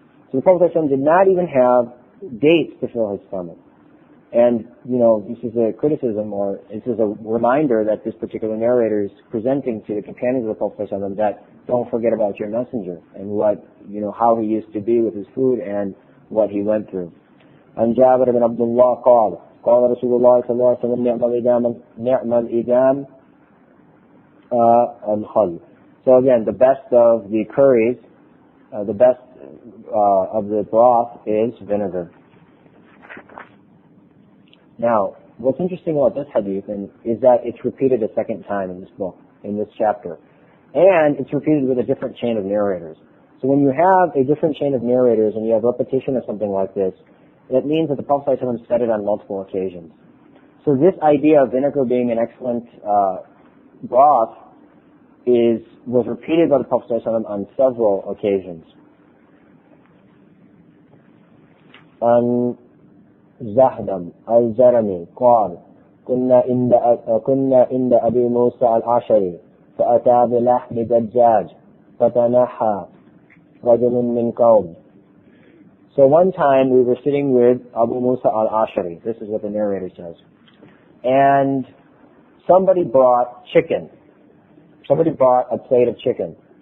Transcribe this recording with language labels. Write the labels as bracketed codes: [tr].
[en] So the Prophet ﷺ did not even have dates to fill his stomach. And, this is a criticism, or this is a reminder that this particular narrator is presenting to the companions of the Prophet ﷺ, that don't forget about your messenger, and what, how he used to be with his food and what he went through. [ar] عن جابر بن عبد الله قال قال رسول الله صلى الله عليه وسلم نعم الإدام الخل. [en] So again, the best of the curries, the best of the broth is vinegar. Now, what's interesting about this hadith is that it's repeated a second time in this book, in this chapter. And it's repeated with a different chain of narrators. So when you have a different chain of narrators and you have repetition of something like this, that means that the Prophet ﷺ said it on multiple occasions. So this idea of vinegar being an excellent broth was repeated by the Prophet ﷺ on several occasions. [ar] زهدم الجرمي قال كنا عند أبي موسى الأشعري فأتى بلحم دجاج فتنحى رجل من قوم. [en] So one time we were sitting with Abu Musa al-Ash'ari. This is what the narrator says. And somebody brought chicken. Somebody brought a plate of chicken.